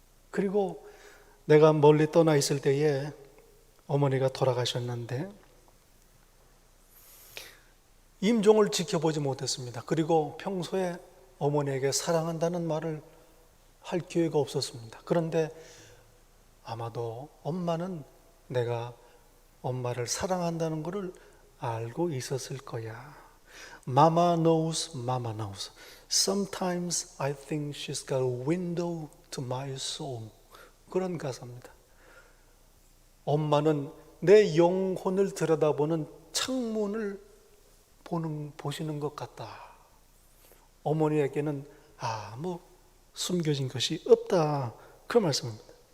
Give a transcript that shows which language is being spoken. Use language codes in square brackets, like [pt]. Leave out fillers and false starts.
[ko] 그리고 내가 멀리 떠나 있을 때에 어머니가 돌아가셨는데 임종을 지켜보지 못했습니다. 그리고 평소에 어머니에게 사랑한다는 말을 할 기회가 없었습니다. 그런데 아마도 엄마는 내가 엄마를 사랑한다는 것을 알고 있었을 거야. [en] Mama knows, Mama knows. Sometimes I think she's got a window to my soul. [ko] 그런 가사입니다. 엄마는 내 영혼을 들여다보는 창문을 보시는 것 같다. 어머니에게는 아무 숨겨진 것이 없다. 그 말씀입니다.